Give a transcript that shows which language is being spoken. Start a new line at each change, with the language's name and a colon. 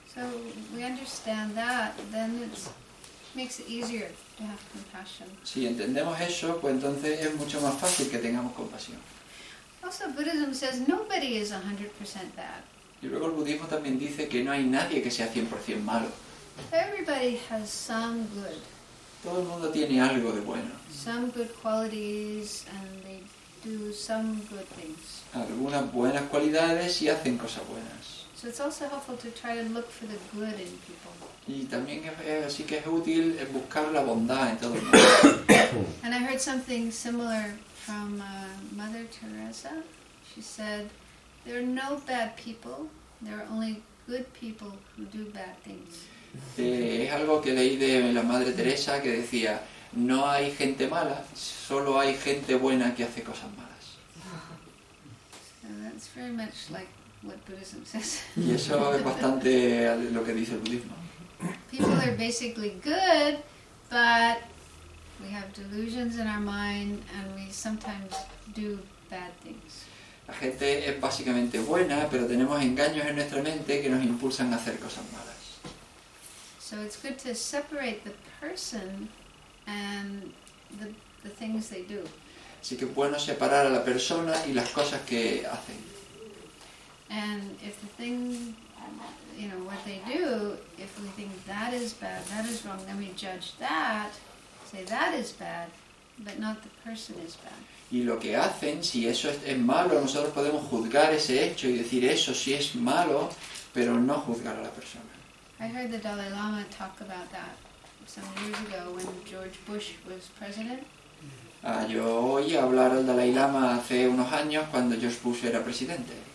English: So we understand that, then it makes it easier to have compassion.
Spanish: Si entendemos eso, pues entonces es mucho más fácil que tengamos compasión.
English: Also, Buddhism says nobody is 100% bad.
Spanish: Y luego el budismo también dice que no hay nadie que sea 100% malo.
English: Everybody has some good,
Spanish: Todo el mundo tiene algo de bueno,
English: some good qualities, and they do some good things.
Spanish: algunas buenas cualidades y hacen cosas buenas.
English: So it's also helpful to try to look for the good in people.
Spanish: Y también sí que es útil buscar la bondad en todo el mundo.
English: And I heard something similar from Mother Teresa. She said, there are no bad people, there are only good people who do bad things.
Spanish: Es algo que leí de la Madre Teresa que decía, no hay gente mala, solo hay gente buena que hace cosas malas.
English: So that's very much like what Buddhism says.
Spanish: Y eso es bastante lo que dice el budismo.
English: People are basically good, but we have delusions in our mind and we sometimes do bad things.
Spanish: La gente es básicamente buena, pero tenemos engaños en nuestra mente que nos impulsan a hacer cosas malas.
English: So it's good to separate the person and the things they do.
Spanish: Así que es bueno separar a la persona y las cosas que hacen.
English: And if the thing, what they do, if we think that is bad, that is wrong, then we judge that, say that is bad, but not the person is bad.
Spanish: Y lo que hacen, si eso es malo, nosotros podemos juzgar ese hecho y decir eso sí es malo, pero no juzgar a la persona.
English: I heard the Dalai Lama talk about that some years ago when George Bush was president.
Spanish: Yo oí hablar al Dalai Lama hace unos años cuando George Bush era presidente.